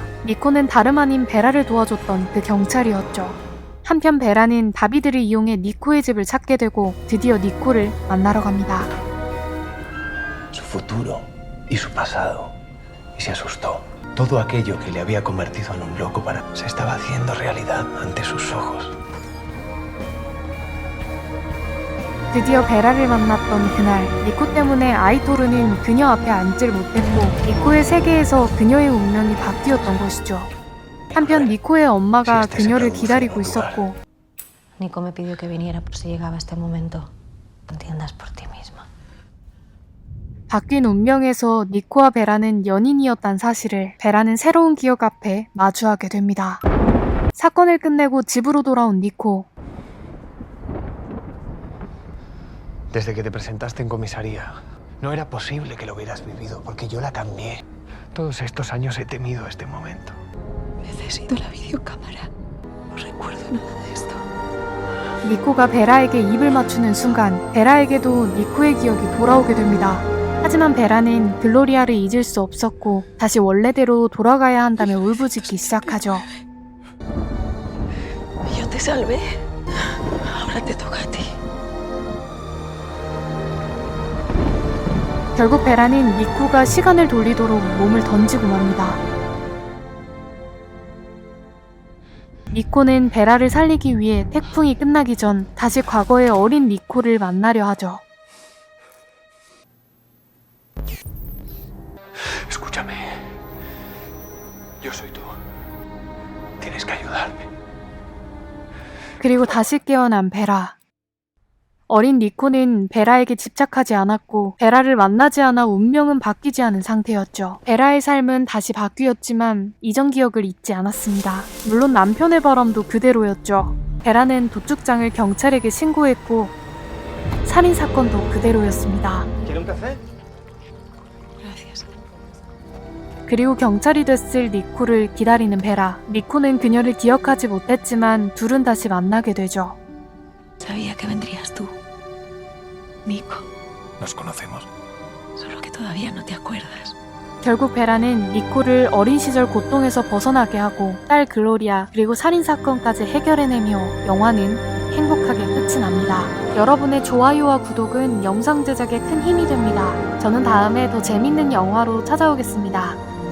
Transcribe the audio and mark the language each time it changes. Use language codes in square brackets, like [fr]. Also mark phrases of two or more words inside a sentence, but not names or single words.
[ko] 니코는 다름 아닌 베라를 도와줬던 그 경찰이었죠. 한편 베라는 다비드를 이용해 니코의 집을 찾게 되고 드디어 니코를 만나러 갑니다. [es] Su futuro y su pasado. Y se asustó. Todo aquello que le había convertido en un loco se estaba haciendo realidad ante sus ojos. [ko] 드디어 베라를 만났던 그날, 니코 때문에 아이토르는 그녀 앞에 앉질 못했고 니코의 세계에서 그녀의 운명이 바뀌었던 것이죠. 한편 니코의 엄마가 그녀를 기다리고 있었고 [es] Nico me pidió que viniera por si llegaba este momento. Entiendas por ti misma. [ko] 바뀐 운명에서 니코와 베라는 연인이었단 사실을 베라는 새로운 기억 앞에 마주하게 됩니다. 사건을 끝내고 집으로 돌아온 니코. [es] Desde que te presentaste en comisaría, no era posible que lo hubieras vivido, porque yo la cambié. Todos estos años he temido este momento. Necesito la videocámara. No recuerdo nada de esto. [ko] 니코가 베라에게 입을 맞추는 순간 베라에게도 니코의 기억이 돌아오게 됩니다. 하지만 베라는 글로리아를 잊을 수 없었고 다시 원래대로 돌아가야 한다며 울부짖기 시작하죠. [es] Yo te salvé. Ahora te toca a ti. [ko] 결국 베라는 니코가 시간을 돌리도록 몸을 던지고 맙니다. 니코는 베라를 살리기 위해 태풍이 끝나기 전 다시 과거의 어린 니코를 만나려 하죠. [es] Escúchame. Yo soy tú. Tienes que ayudarme. [ko] 그리고 다시 깨어난 베라. 어린 니코는 베라에게 집착하지 않았고 베라를 만나지 않아 운명은 바뀌지 않은 상태였죠. 베라의 삶은 다시 바뀌었지만 이전 기억을 잊지 않았습니다. 물론 남편의 바람도 그대로였죠. 베라는 도축장을 경찰에게 신고했고 살인사건도 그대로였습니다. 그리고 경찰이 됐을 니코를 기다리는 베라. 니코는 그녀를 기억하지 못했지만 둘은 다시 만나게 되죠. [es] Sabía que vendrías tú, Nico. Nos conocemos. Solo que todavía no te acuerdas. [ko] 결국 베라는 니코를 어린 시절 고통에서 벗어나게 하고 딸 글로리아 그리고 살인사건까지 해결해내며 영화는 행복하게 끝이 납니다. 여러분의 좋아요와 구독은 영상 제작에 큰 힘이 됩니다. 저는 다음에 더 재밌는 영화로 찾아오겠습니다.